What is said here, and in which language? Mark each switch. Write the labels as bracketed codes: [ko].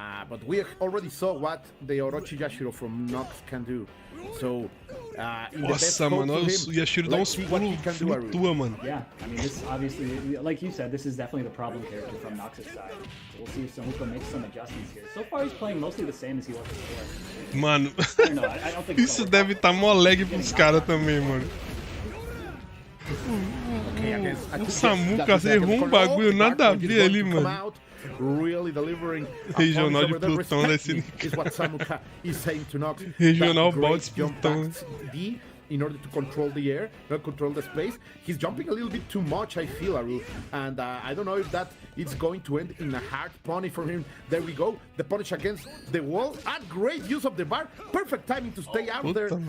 [en] But we already saw what the Orochi Yashiro from Nox can do. So, [pt] nossa, mano, o Yashiro dá uns pulos, flutua, mano. [en] Yeah, I mean, this obviously, like you said, this is definitely the problem character from Nox's side. So we'll see if Samuka makes some adjustments here. So far, he's playing mostly the same as he was before. [pt] Mano, [en] I don't think [pt] isso deve tá mó lag pros caras também, mano. O Samuka errou um bagulho nada a ver ali, mano. [en] Really delivering [pt] regional de Plutão da SNK. [en] Is what Samuka is saying to Nox. [pt] Regional Bouts Plutão. [en] in order to control the air, control the space. He's jumping a little bit too much, I feel, Aru. And I don't know if that is going to end in a hard punish from him. There we go. The punish against the wall. And great use of the bar. Perfect timing to stay out there.